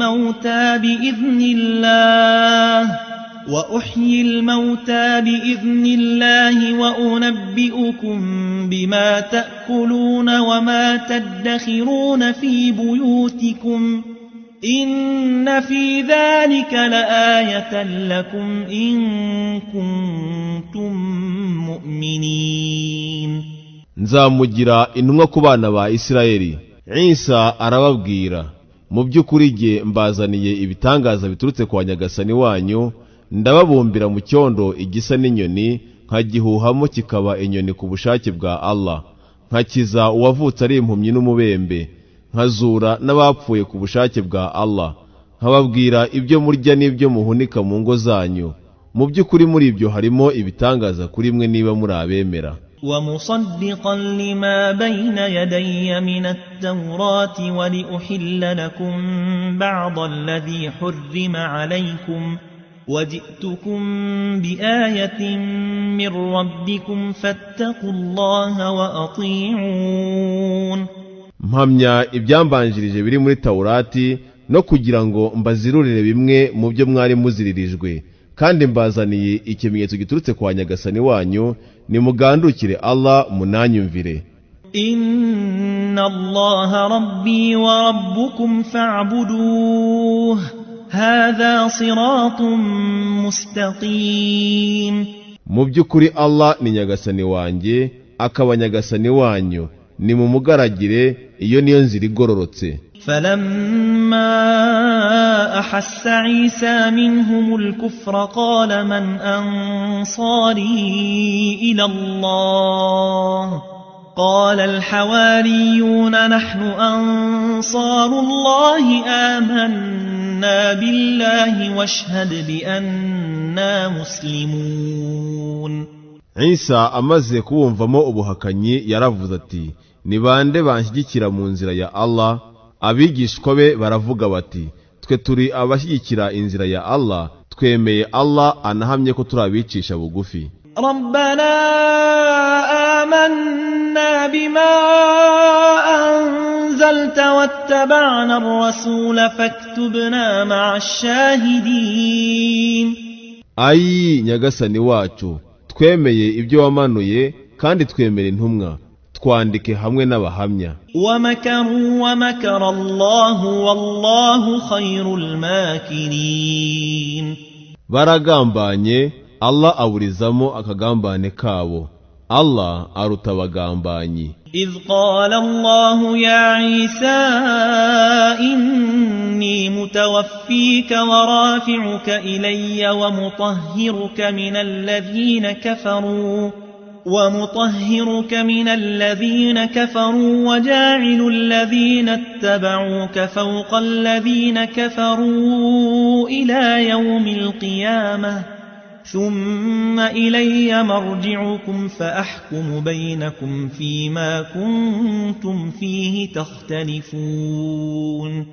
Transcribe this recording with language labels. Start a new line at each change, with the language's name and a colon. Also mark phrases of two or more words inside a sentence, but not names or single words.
Arabic: الموتى بإذن الله وأنبئكم بما تأكلون وما تدخرون في بيوتكم إن في ذلك لآية لكم إن كنتم مؤمنين.
Kinyarwanda: nzamugira intumwa ku bana ba Isirayeli. Isa arababwira, mu by'ukuri jye mbazaniye ibitangaza biturutse kwa nyagasani wanyu, ndababumbira mu cyondo igisa n'inyoni, nkagihuhamo kikaba inyoni ku bushake bwa Allah, nkakiza uwavutse ari impumyi n'umubembe, nkazura n'abapfuye ku bushake bwa Allah, nkababwira ibyo murya n'ibyo muhunika mu ngo zanyu. mu by'ukuri muri ibyo harimo ibitangaza kuri mwe niba muri abemera.
Arabic: ومصدقا لما بين يدي من التوراة ولأحل لكم بعض الذي حرم عليكم وجئتكم بآية من ربكم فاتقوا الله وأطيعون.
Kinyarwanda: mpamya ibyambanjirije biri muri Taurati no kugira ngo mbazirurire bimwe mu byo mwari muziririjwe, kandi mbazaniye ikimenyetso giturutse kwa nyagasani wanyu, nimugandukire Allah munanyumvire.
Arabic: إن الله ربي وربكم فاعبدوه هذا صراط مستقيم.
Kinyarwanda: mu by'ukuri Allah ni nyagasani wanjye, akaba nyagasani wanyu, ni mumugaragire, iyo niyo nzira igororotse.
Arabic: فلما أحس عيسى منهم الكفر قال من أنصاري إلى الله قال الحواريون نحن أنصار الله آمنا بالله واشهد بأننا مسلمون.
Kinyarwanda: Isa amaze kuwumvamo ubuhakanyi yaravuze ati, ni bande banshyigikira mu nzira ya Allah? abigishwa be baravuga bati, twe turi abashyigikira inzira ya Allah, twemeye Allah anahamye ko turabicisha bugufi.
Arabic: ربنا آمنا بما أنزلت واتبعنا الرسول فاكتبنا مع الشاهدين.
Kinyarwanda: ayi nyagasani wacu, twemeye ibyo wamanuye kandi twemera intumwa, twandike hamwe n'abahamya.
Arabic: ومكروا ومكر الله والله خير الماكرين.
Kinyarwanda: baragambanye, Allah aburizamo akagambane kabo, Allah aruta abagambanyi.
Arabic: إذ قال الله يا عيسى إني متوفيك ورافعك إلي ومطهرك من الذين كفروا ومطهرك من الذين كفروا وجاعل الذين اتبعوك فوق الذين كفروا إلى يوم القيامة ثم إلي مرجعكم فأحكم بينكم فيما كنتم فيه تختلفون.